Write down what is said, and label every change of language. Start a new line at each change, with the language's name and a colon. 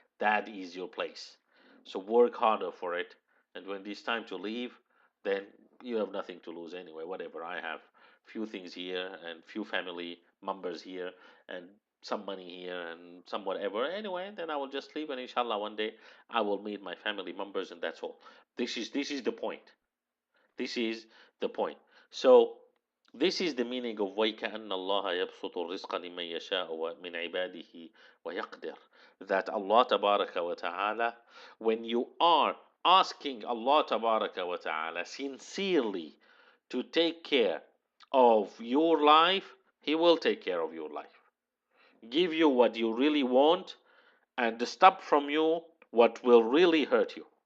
English: That is your place. So work harder for it. And when it's time to leave, then you have nothing to lose anyway. Whatever. I have few things here and few family members here and some money here and some whatever. Anyway, then I will just leave and inshallah one day I will meet my family members and that's all. This is the point. This is the point. So this is the meaning of
Arabic: وَيْكَأَنَّ اللَّهَ يَبْسُطُ الرِّزْقَ لِمَنْ يَشَاءُ مِنْ عِبَادِهِ وَيَقْدِرُ.
English: That Allah Tabaraka wa Ta'ala, when you are asking Allah Tabaraka wa Ta'ala sincerely to take care of your life, He will take care of your life. Give you what you really want and stop from you what will really hurt you.